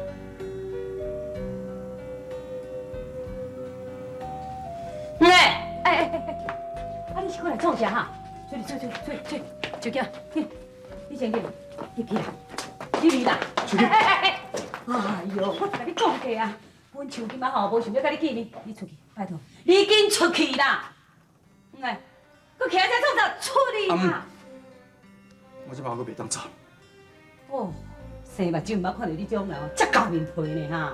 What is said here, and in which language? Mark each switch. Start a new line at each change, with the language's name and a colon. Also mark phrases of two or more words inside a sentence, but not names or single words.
Min Nan Chinese: 啊，你是过来创啥哈？吹，小姐，你先入去啦，入去啦。小金，哎呦，我甲你讲过啊，阮手金啊吼，无想要甲你见面，你出去，拜托，你紧出去啦。哎，佮徛在创啥？出去啦！我这摆我袂当走。哦，生目睭毋捌看到你这种人，遮厚面皮呢哈。